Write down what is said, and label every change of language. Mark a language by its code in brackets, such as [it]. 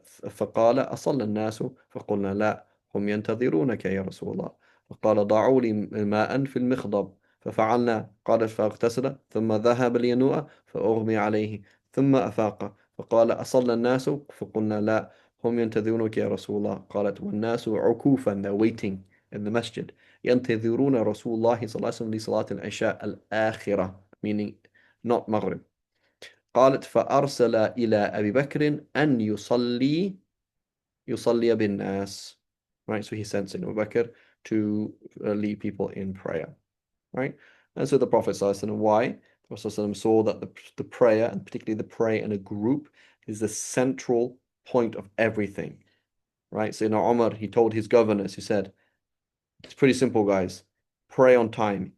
[ar] فقال أصلى الناس. فقلنا لا هم ينتظرونك يا رسول الله. فقال ضعوا لي ماء في المخضب. ففعلنا. قالت فاغتسل ثم ذهب لينوء فأغمي عليه ثم أفاق. فقال أصلى الناس. فقلنا لا هم ينتظرونك يا رسول الله. قالت والناس عكوفا, [en] they're waiting in the masjid. [ar] ينتظرون رسول الله صلى الله عليه وسلم لصلاة العشاء الآخرة, [en] meaning not Maghrib. [ar] قالت فأرسل إلى أبي بكر أن يصلي بالناس. [en] Right, so he sends in Abu Bakr to lead people in prayer. Right, and so the Prophet ﷺ, why? The Prophet ﷺ saw that the prayer, and particularly the prayer in a group, is the central point of everything. Right, so in Umar, he told his governors, he said, it's pretty simple, guys. pray on time.